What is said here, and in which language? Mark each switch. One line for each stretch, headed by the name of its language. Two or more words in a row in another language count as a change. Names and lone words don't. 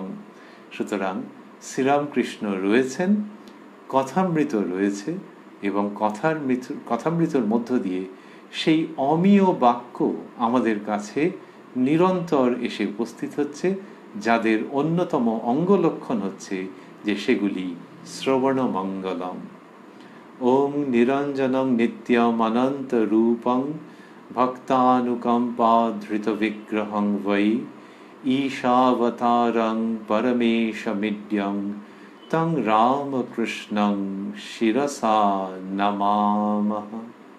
Bangla: সুতরাং শ্রীরামকৃষ্ণ রয়েছেন, কথামৃত রয়েছে, এবং কথামৃতর মধ্য দিয়ে সেই অমীয় বাক্য আমাদের কাছে নিরন্তর এসে উপস্থিত হচ্ছে, যাদের অন্যতম অঙ্গলক্ষণ হচ্ছে যে সেগুলি
Sanskrit: শ্রবণ মঙ্গলম। ওম নিরঞ্জনং নিত্যম অনন্ত রূপং ভক্তানুকম্পা ধৃত বিগ্রহং বৈ ঈশাবতারং পরমেশমিড্যং তং রামকৃষ্ণং শিরসা নমামঃ।